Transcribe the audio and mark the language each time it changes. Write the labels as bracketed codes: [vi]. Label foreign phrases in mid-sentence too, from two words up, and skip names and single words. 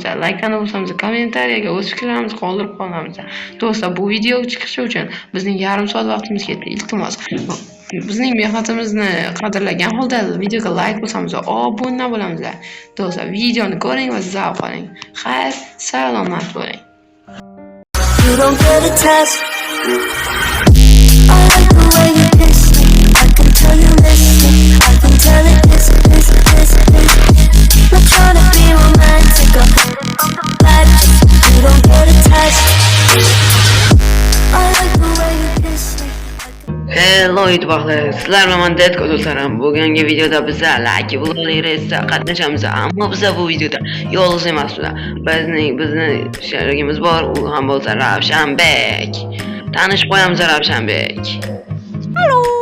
[uz] Like bo'lsangiz, kommentariyaga o'z fikrlaringizni qoldirib qolamiz. Do'stlar, bu video chiqishi uchun bizning yarim soat vaqtimiz ketdi. Iltimos, bizning mehnatimizni qadrlagan holda videoga like bo'lsangiz, obuna bo'lamiz. Do'stlar, videoni ko'ring va zavq oling. Xayr, salomat bo'ling. [en] You don't get a test. I like the way you kiss me. I can tell you listen. I can tell it this. Not trying to be romantic or like you don't get a test. I like the way you kiss me. [uz] Hello YouTube'lar, sizlar bilan Deadco do'stlarim. Bugungi videoda biz Lucky Block race'da qatnashamiz, ammo biz bu videoda yolg'iz emasmiz. Bizning sherigimiz bor, u ham bo'lsa Ravshanbek. Tanishib qo'yamiz Ravshanbek. Hallo.